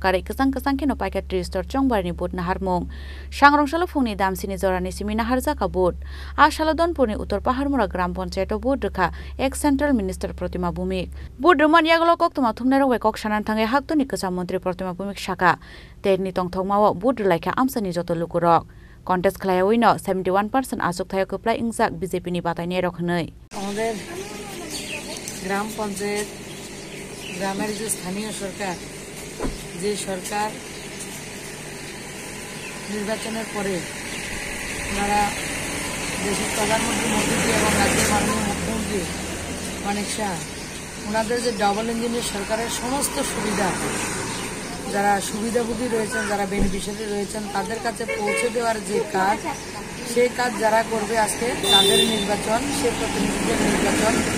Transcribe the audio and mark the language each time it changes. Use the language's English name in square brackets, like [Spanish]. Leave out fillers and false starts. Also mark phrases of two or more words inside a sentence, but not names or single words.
[Kok Borok] kare kesang kheno paika tristor chongbar ni board na harmong sangrongsalo phungni damsini jorani simina harjaka board ashalodon purni uttor paharmura gram panchayat board rekha ek [English] central minister [Kok Borok] protima bhumik board roman yaglo kok tuma thumnero we kok sanan thange haktoni kesam mantri protima bhumik shaka terni tongthongmao board laika amsani joto lukurok contest khlaya wino 71% asuk thayo kopla ingjak BJP ni batayne rokhnoi [Bangla] আমাদের গ্রাম পঞ্চায়েত গ্রামের যে স্থানীয় সরকার যে সরকার নির্বাচনের পরে ওনারা দেশের প্রধানমন্ত্রী মোদী এবং রাজ্যের মাননীয় মুখ্যমন্ত্রী মানিক শাহ ওনাদের যে [English] double engine's [Bangla] সরকারের সমস্ত সুবিধা যারা সুবিধাভোগী রয়েছেন যারা বেনিফিশিয়ারি রয়েছেন তাদের কাছে পৌঁছে দেওয়ার যে কাজ সেই কাজ যারা করবে আজকে তাদের নির্বাচন সেই প্রতিনিধিদের নির্বাচন